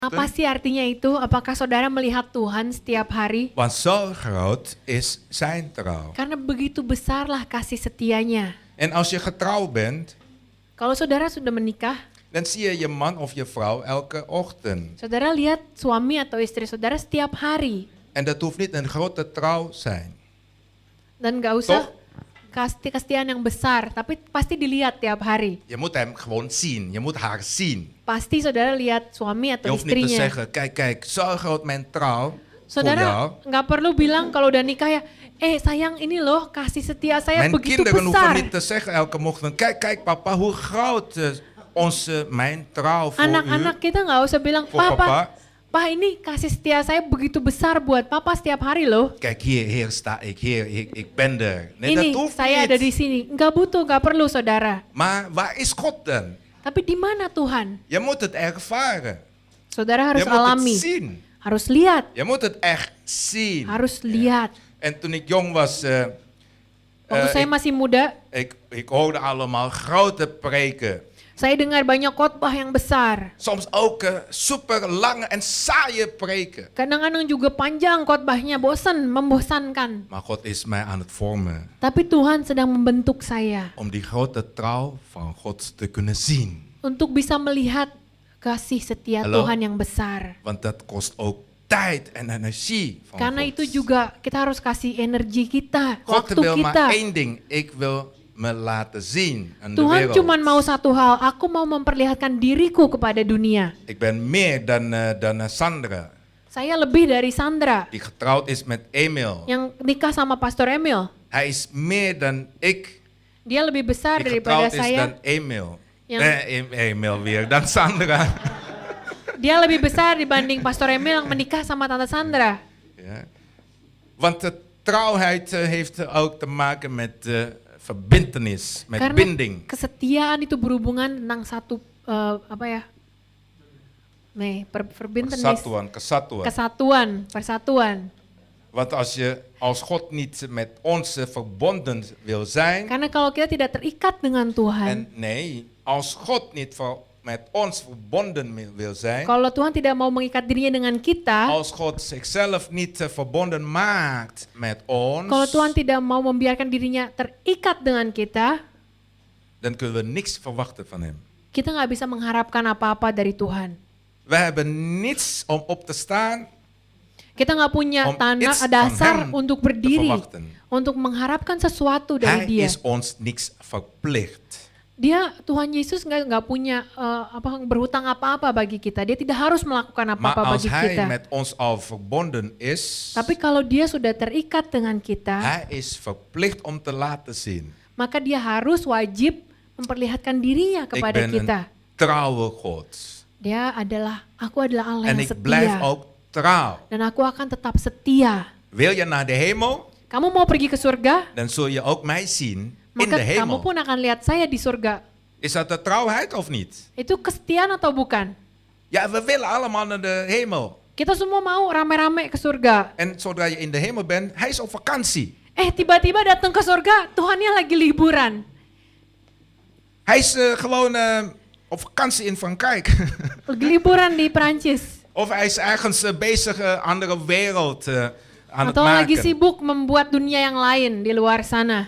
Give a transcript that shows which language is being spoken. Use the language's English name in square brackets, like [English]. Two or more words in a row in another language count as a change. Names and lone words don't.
[Indonesian] Apa sih artinya itu? Apakah saudara melihat Tuhan setiap hari? [Dutch] Want zo groot is zijn trouw. [Indonesian] Karena begitu besarlah kasih setianya. [Dutch] En als je getrouwd bent, [Indonesian] Kalau saudara sudah menikah, [Dutch] dan zie je je man of je vrouw elke ochtend. [Indonesian] saudara lihat suami atau istri saudara setiap hari. [Dutch] En dat hoeft niet een grote trouw zijn. [Indonesian] Dan gak usah kesetiaan yang besar, tapi pasti dilihat tiap hari. [Dutch] Je moet hem gewoon zien. Je moet haar zien. [Indonesian] Pasti saudara lihat suami [Dutch] Je [Indonesian] atau [Dutch] hoeft niet te [Indonesian] istrinya. [Dutch] zeggen, kijk, zo groot mijn trouw voor [Indonesian] Saudara [Dutch] jou. [Indonesian] nggak perlu bilang kalau udah nikah ya, sayang ini loh kasih setia saya [Dutch] Mijn [Indonesian] begitu [Dutch] kinderen hoeven [Indonesian] besar. [Dutch] niet te zeggen elke ochtend, kijk papa, hoe groot mijn trouw voor [Indonesian] Anak-anak kita nggak usah bilang, [Dutch] Voor papa. [Indonesian] Pak ini kasih setia saya begitu besar buat papa setiap hari loh. [Dutch] u. Kijk, hier sta ik, ik ben er. Nee, [Indonesian] Ini [Dutch] dat hoeft [Indonesian] saya ada di [Dutch] niet. [Indonesian] sini. Nggak butuh, nggak perlu saudara. [Dutch] Maar waar is God dan? [Indonesian] Tapi di mana Tuhan? [Dutch] Je moet het ervaren. [Indonesian] Saudara harus [Dutch] Je moet [Indonesian] alami, [Dutch] het zien. [Indonesian] harus lihat, [Dutch] Je moet het echt zien. [Indonesian] harus lihat. [Dutch] En toen ik jong was, [Indonesian] Waktu saya masih muda, [Dutch] ik hoorde allemaal grote preken. [Indonesian] saya dengar banyak khotbah yang besar. [Dutch] Soms ook super lange en saaie preken. [Indonesian] Kadang-kadang juga panjang khotbahnya, membosankan. [Dutch] Maar God is mij aan het vormen. [Indonesian] Tapi Tuhan sedang membentuk saya [Dutch] Om die grote trouw van God te kunnen zien. [Indonesian] untuk bisa melihat kasih setia Halo? Tuhan yang besar. [Dutch] Want dat kost ook tijd en energie van [Indonesian] Karena [Dutch] God. [Indonesian] itu juga kita harus kasih energi kita, [Dutch] God [Indonesian] waktu [Dutch] wil [Indonesian] kita. [Dutch] maar één ding. Ik wil me laten zien aan de [Indonesian] Tuhan [Dutch] wereld. [Indonesian] cuma mau satu hal, aku mau memperlihatkan diriku kepada dunia. [Dutch] Ik ben meer dan Sandra. [Indonesian] Saya lebih dari Sandra [Dutch] Die getrouwd is met Emil. [Indonesian] yang nikah sama Pastor Emil. [Dutch] Hij is meer dan ik. [Indonesian] Dia lebih besar [Dutch] Die [Indonesian] daripada [Dutch] getrouwd is [Indonesian] saya. [Dutch] dan Emil. [Indonesian] Yang- [Dutch] Emil weer. Dan Sandra. [Indonesian] Dia lebih besar dibanding Pastor Emil yang menikah sama Tante Sandra. [Dutch] Ja. Want de trouwheid heeft ook te maken met verbintenis, met [Indonesian] Karena [Dutch] binding. [Indonesian] kesetiaan itu berhubungan tentang satu verbintenis, Kesatuan. persatuan. [Dutch] Want als God niet met ons verbonden wil zijn, [Indonesian] Karena kalau kita tidak terikat dengan Tuhan, [Dutch] als God niet met ons verbonden wil zijn, [Indonesian] kalau Tuhan tidak mau mengikat dirinya dengan kita, [Dutch] als God zichzelf niet verbonden maakt met ons, [Indonesian] kalau Tuhan tidak mau membiarkan dirinya terikat dengan kita, [Dutch] dan kunnen we niks verwachten van hem. [Indonesian] kita nggak bisa mengharapkan apa-apa dari Tuhan. [Dutch] We hebben niets om op te staan, [Indonesian] Kita nggak punya [Dutch] om [Indonesian] tanah [Dutch] iets van [Indonesian] dasar [Dutch] hem [Indonesian] untuk [Dutch] te [Indonesian] berdiri, [Dutch] verwachten. [Indonesian] untuk mengharapkan sesuatu dari [Dutch] Hij [Indonesian] Dia. [Dutch] is ons niks verplicht. [Indonesian] Tuhan Yesus nggak punya berhutang apa-apa bagi kita. Dia tidak harus melakukan [Dutch] Maar [Indonesian] apa-apa [Dutch] als [Indonesian] bagi [Dutch] hij [Indonesian] kita. [Dutch] met ons al verbonden is, [Indonesian] Tapi kalau Dia sudah terikat dengan kita, [Dutch] hij is verplicht om te laten zien. [Indonesian] maka Dia harus wajib memperlihatkan dirinya [Dutch] Ik [Indonesian] kepada [Dutch] ben [Indonesian] kita. [Dutch] een trouwe God. [Indonesian] Aku adalah Allah [Dutch] En [Indonesian] yang [Dutch] ik blijf [Indonesian] setia. [Dutch] ook trouw. [Indonesian] Dan aku akan tetap setia. [Dutch] Wil je naar de hemel? [Indonesian] Kamu mau pergi ke surga? [Dutch] Dan zul je ook mij zien in [Indonesian] Maka [Dutch] de [Indonesian] kamu [Dutch] hemel. [Indonesian] pun akan lihat saya di surga. [Dutch] Is dat de trouwheid of niet? [Indonesian] Itu kesetiaan atau bukan? [Dutch] Ja, we willen allemaal naar de hemel. [Indonesian] Kita semua mau rame-rame ke surga. [Dutch] En zodra je in de hemel bent, hij is op vakantie. [Indonesian] Tiba-tiba datang ke surga, Tuhannya lagi liburan. [Dutch] Hij is gewoon op vakantie in Frankrijk. [Indonesian] Lagi liburan di Perancis. [Dutch] Of hij is ergens bezig andere wereld aan het [Indonesian] Atau lagi [Dutch] maken. [Indonesian] sibuk membuat dunia yang lain di luar sana.